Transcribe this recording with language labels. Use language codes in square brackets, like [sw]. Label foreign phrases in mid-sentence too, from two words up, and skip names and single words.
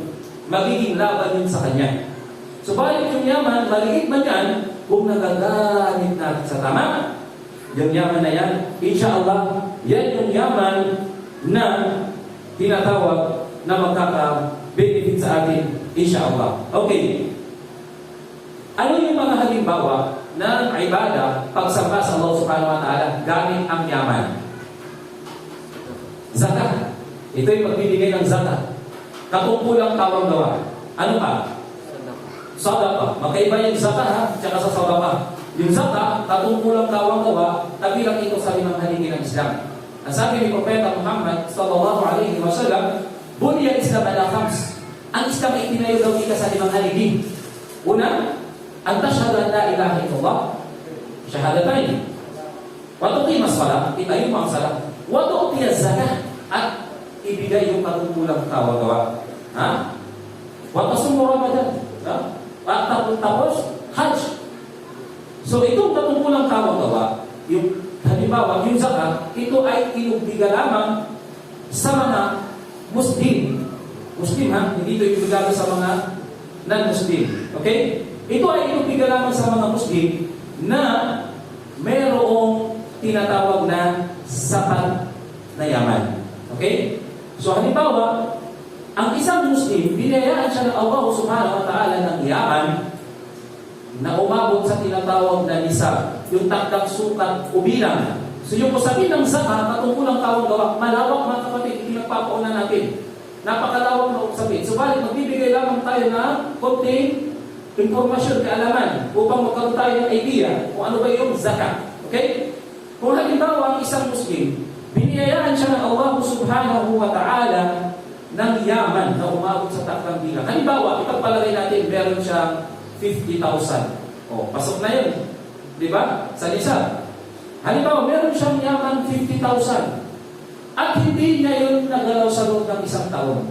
[tl] Magiging laban yun sa kanya. Subalit yung yaman, maliit man yan, kung nagagamit natin sa tama, yung yaman na yan, insyaAllah, yan yung yaman na tinatawag na magkaka-benefit sa atin, insyaAllah. Okay. Ano yung mga halimbawa ng ibada pagsamba sa Allah [ar] سبحانه وتعالى [tl] gamit ang yaman? Zakat. Ito yung pagbibigay ng zakat. Katungkulang tawag gawa. Ano pa? Sadaqa. Magkaiba yung zakat ha, tsaka sa sadaqa. Yung zakat, katungkulang tawag gawa, tabilang ito sa limang haligi ng Islam. Ang sabi ni Propeta Muhammad [ar] صلى الله عليه وسلم, بني الإسلام على خمس. [tl] Ang Islam ay itinayo daw ika sa limang haligi. Una, ang [ar] تشهد أن لا إله إلا الله, syahadatain. وتقيم الصلاة, [tl] itayo ang salat. [ar] وتؤتي الزكاة, [tl] at ibigay yung katungkulang tawag gawa. Ha? [ar] وتصوم رمضان, [tl] ha? At tapos Hajj. So itong katungkulang tawag gawa, yung halimbawa, yung zakat, ito ay inubiga lamang sa mga Muslim. Muslim ha? Hindi ito inubiga sa mga non-Muslim. Okay? Ito ay inubiga lamang sa mga Muslim na mayroong tinatawag na sapat na yaman. Okay? So halimbawa, ang isang Muslim, binayaan siya ng Allah [ar] سبحانه وتعالى [tl] ng yaman na umabot sa tinatawag na nisab, yung takdang sukat o bilang. So yung usapin ng zakat, katungkulang tawag gawa, malawak mga kapatid, hindi nagpapauna natin. Napakalawak na usapin. So balik, magbibigay lamang tayo ng konting informasyon, kaalaman, upang magkaroon tayo ng idea kung ano ba yung zakat. Okay? Kung halimbawa ang isang Muslim, biniyayaan siya ng Allah [ar] سبحانه وتعالى [tl] ng yaman na umabot sa takdang bilang. Halimbawa, ipagpalagay natin, meron siyang 50,000. O, pasok na yun. Di ba? Sa nisab. Halimbawa, meron siyang yaman 50,000. At hindi niya yun nagalaw sa loob ng isang taon.